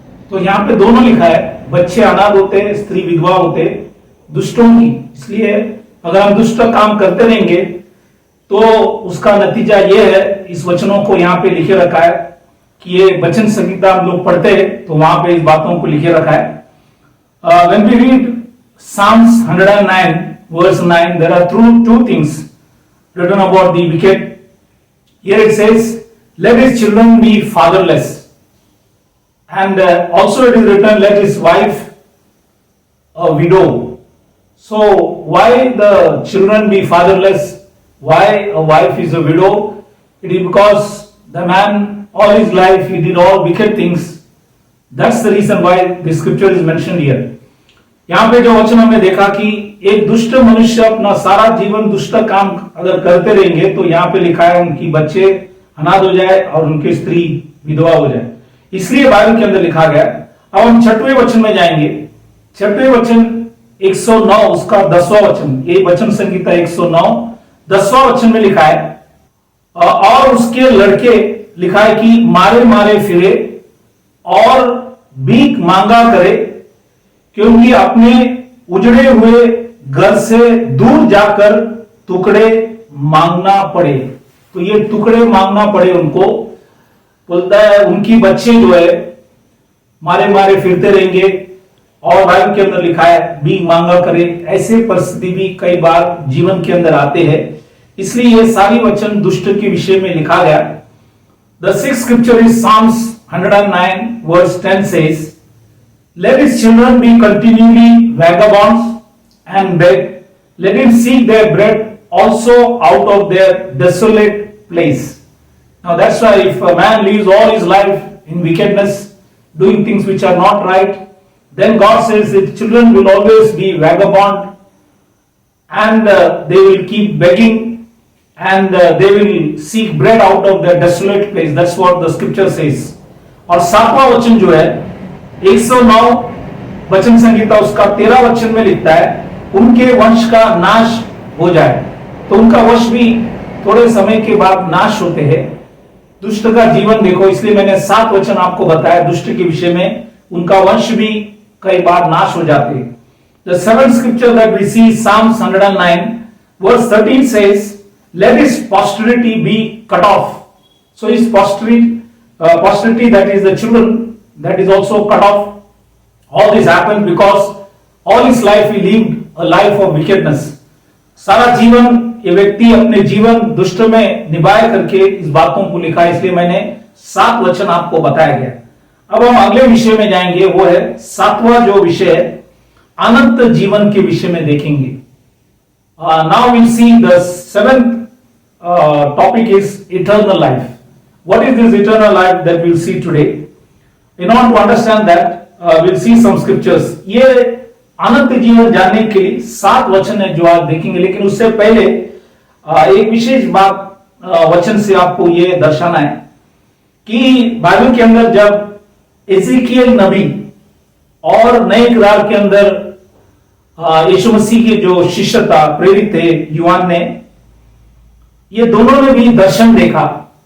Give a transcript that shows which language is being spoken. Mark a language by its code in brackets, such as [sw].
[hi] तो यहां पे दोनों लिखा है, बच्चे अनाथ होते हैं, स्त्री विधवा होते दुष्टों की। इसलिए अगर हम दुष्ट काम करते रहेंगे तो उसका नतीजा ये है। इस वचनों को यहाँ पे लिखे रखा है कि ये वचन संहिता हम लोग पढ़ते हैं तो वहां पे इस बातों को लिखे रखा है। [en] When we read Psalms 109 verse 9, there are two things written about the wicked. Here it says, let his children be fatherless, and also it is written, let his wife a widow. So why the children be fatherless? Why a wife is a widow? It is because the man all his life he did all wicked things. That's the reason why the scripture is mentioned here. [hi] यहाँ पे जो वचन हमने देखा कि एक दुष्ट मनुष्य अपना सारा जीवन दुष्ट काम अगर करते रहेंगे तो यहाँ पे लिखा है उनकी बच्चे अनाथ हो जाए और उनकी स्त्री विधवा हो जाए। इसलिए बाइबल के अंदर लिखा गया। अब हम छठवें वचन में जाएंगे। छठवें वचन 109 उसका 10वां वचन, ये वचन संहिता 109 10वां वचन में लिखा है, और उसके लड़के लिखा है कि मारे मारे फिरे और भीख मांगा करे, क्योंकि अपने उजड़े हुए घर से दूर जाकर टुकड़े मांगना पड़े। तो ये टुकड़े मांगना पड़े उनको, बोलता है उनकी बच्चे जो है मारे मारे फिरते रहेंगे, और बाइबल के अंदर लिखा है भीख मांगा करे। ऐसे परिस्थिति भी कई बार जीवन के अंदर आते हैं, इसलिए ये सारी वचन दुष्ट के विषय में लिखा गया। [en] The sixth scripture is Psalms 109 verse 10 says, let his children be continually vagabonds and beg, let him seek their bread also out of their desolate place. Now that's why if a man lives all his life in wickedness, doing things which are not right, then God says that children will always be vagabond, and they will keep begging, and they will seek bread out of their desolate place. That's what the scripture says. [hi] और सातवां वचन जो है 109 वचन संहिता उसका 13 वचन में लिखता है, उनके वंश का नाश हो जाए। तो उनका वंश भी थोड़े समय के बाद नाश होते हैं। दुष्ट का जीवन देखो, इसलिए मैंने 7 वचन आपको बताया दुष्ट के विषय में, उनका वंश भी कई बार नाश हो जाते हैं। [en] The seventh scripture that we see, Psalms 109 verse 13 says, let his posterity be cut off. So his posterity, that is the children, that is also cut off. All this happened because all his life he lived a life of wickedness. [hi] सारा जीवन ये व्यक्ति अपने जीवन दुष्ट में निभाए करके इस बातों को लिखा, इसलिए मैंने 7 वचन आपको बताया गया। अब हम अगले विषय में जाएंगे, वो है 7वां जो विषय है अनंत जीवन के विषय में देखेंगे। [en] Now will see the 7th topic is eternal life. What is this eternal life that we'll see today? In order to understand that, we'll see some scriptures. [hi] ये अनंत जीवन जानने के लिए 7 वचन है जो आप देखेंगे, लेकिन उससे पहले एक विशेष बात वचन से आपको ये दर्शाना है कि बाइबल के अंदर जब एजेकियल नबी और नए करार के अंदर यीशु मसीह के जो शिष्य था, प्रेरित थे यूहन्ना ने, ये दोनों ने भी दर्शन देखा।